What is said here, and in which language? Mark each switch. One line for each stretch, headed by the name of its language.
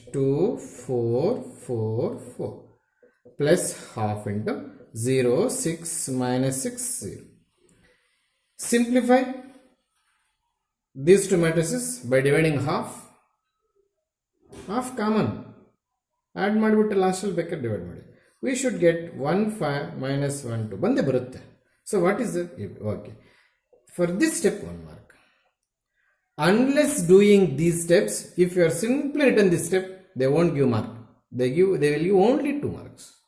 English: 2 4 4 4 plus half into 0 6 minus 6 0. Simplify these 2 matrices by dividing half common.
Kannada: Add ಮಾಡಿಬಿಟ್ಟು ಲಾಸ್ಟಲ್ಲಿ ಬೇಕಾದ್ರೆ divide ಮಾಡಿ.
English: We should get 1 5 minus 1 2
Kannada: ಬಂದೇ ಬರುತ್ತೆ.
English: So what is it? Okay. For this step 1 mark. Unless doing these steps, if you are simply written this step, they won't give mark. They will give only 2 marks.